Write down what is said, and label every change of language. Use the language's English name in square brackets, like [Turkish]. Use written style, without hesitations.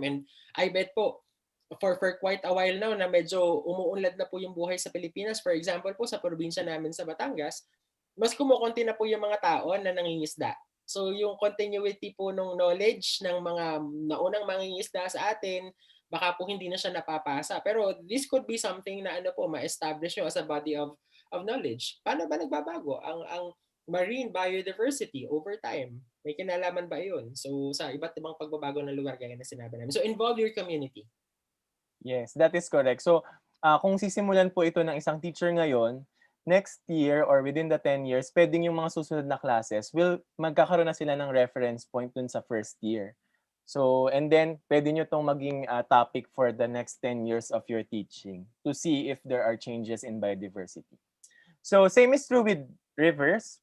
[English] And I bet po, for quite a while now [Filipino] na medyo umuunlad na po yung buhay sa Pilipinas. For example po, sa probinsya namin sa Batangas, mas kumukonti na po yung mga tao na nangingisda. So yung continuity po ng knowledge ng mga naunang mangingisda sa atin, baka po hindi na siya napapasa. [English] Pero this could be something na ma-establish nyo as a body of knowledge. [Filipino] Paano ba nagbabago ang marine biodiversity [English] over time? [Filipino] May kinalaman ba yun? So sa iba't ibang pagbabago ng lugar gaya na sinabi namin. [English] So involve your community. yes, that is correct. [Filipino] So, kung sisimulan po ito ng isang teacher ngayon, [English] next year or within the 10 years, [Filipino] pwedeng yung mga susunod na classes magkakaroon na sila ng reference point dun sa first year. [English] So, and then [Filipino] pwede nyo itong maging [English] topic for the next 10 years of your teaching to see if there are changes in biodiversity. So, same is true with rivers.